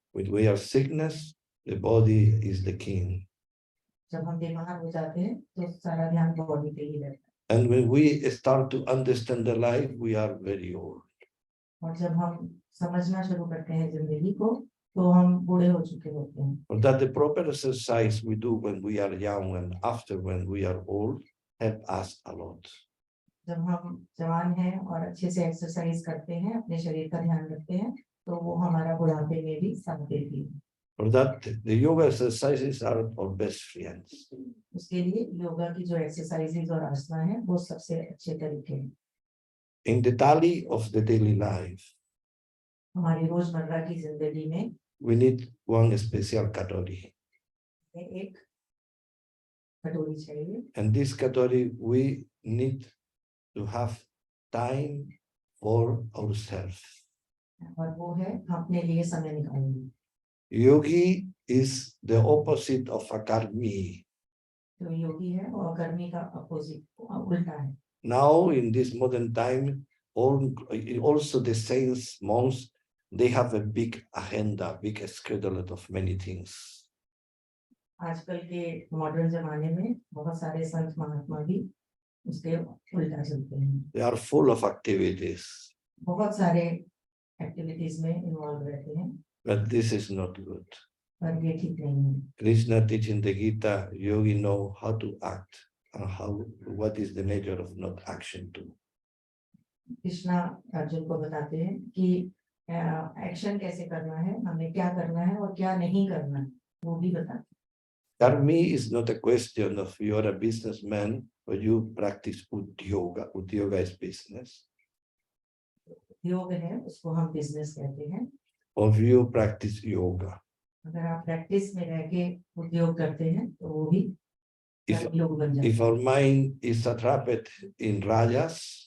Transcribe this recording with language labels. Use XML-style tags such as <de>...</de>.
<en>When we are sickness, the body is the king.</en> <hi>जब हम बीमार हो जाते हैं तो सारा ध्यान बॉडी पे ही रहता है।</hi> <en>And when we start to understand the life, we are very old.</en> <hi>और जब हम समझना शुरू करते हैं जिंदगी को तो हम बूढ़े हो चुके होते हैं।</hi> <en>For that, the proper exercise we do when we are young and after when we are old help us a lot.</en> <hi>जब हम जवान हैं और अच्छे से एक्सरसाइज करते हैं, अपने शरीर का ध्यान रखते हैं, तो वो हमारा बुढ़ापे में भी साथ देती है।</hi> <en>For that, the yoga exercises are our best friends.</en> <hi>उसके लिए योगा की जो एक्सरसाइजेज और आसना है वो सबसे अच्छे तरीके हैं।</hi> <en>In the tally of the daily life,</en> <hi>हमारी रोजमर्रा की जिंदगी में</hi> <en>we need one special category.</en> <hi>एक कटोरी चाहिए।</hi> <en>And this category, we need to have time for ourselves.</en> <hi>और वो है अपने लिए समय निकालना।</hi> <en>Yogi is the opposite of a karmi.</en> <hi>तो योगी है और कर्मी का अपोजिट उल्टा है।</hi> <en>Now, in this modern time, also the saints, monks, they have a big agenda, big schedule of many things.</en> <hi>आजकल के मॉडर्न जमाने में बहुत सारे संत महात्मा भी उसके उल्टा चलते हैं।</hi> <en>They are full of activities.</en> <hi>बहुत सारे एक्टिविटीज में इन्वॉल्व रहते हैं।</hi> <en>But this is not good.</en> <hi>पर ये ठीक नहीं है।</hi> <en>Krishna teaching the Gita, yogi know how to act and what is the nature of not action too.</en> <hi>Krishna Arjun को बताते हैं कि एक्शन कैसे करना है, हमें क्या करना है और क्या नहीं करना है, वो भी बताते हैं।</hi> <en>Karmi is not a question of you are a businessman or you practice udyoga. Udyoga is business.</en> <hi>योग है उसको हम बिजनेस कहते हैं।</hi> <en>Or you practice yoga.</en> <hi>अगर आप प्रैक्टिस में रह के उद्योग करते हैं तो वो भी योग बन जाता है।</hi> <en>If our mind is attrapted in rajas,</en>